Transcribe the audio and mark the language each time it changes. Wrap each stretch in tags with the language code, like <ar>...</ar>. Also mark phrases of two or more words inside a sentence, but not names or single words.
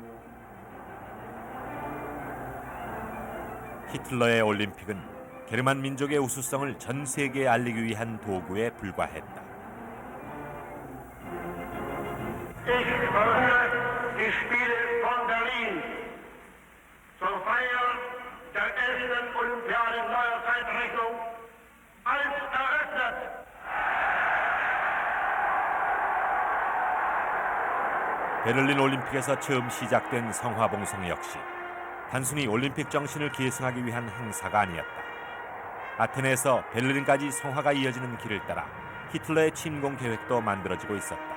<ko>히틀러의 올림픽은 게르만 민족의 우수성을 전 세계에 알리기 위한 도구에 불과했다.</ko> <de>Ich eröffne die Spiele von Berlin zur Feier der 11. Olympiade neuer Zeitrechnung als eröffnet.</de> <ko>베를린 올림픽에서 처음 시작된 성화봉송 역시 단순히 올림픽 정신을 계승하기 위한 행사가 아니었다. 아테네에서 베를린까지 성화가 이어지는 길을 따라 히틀러의 침공 계획도 만들어지고 있었다.</ko>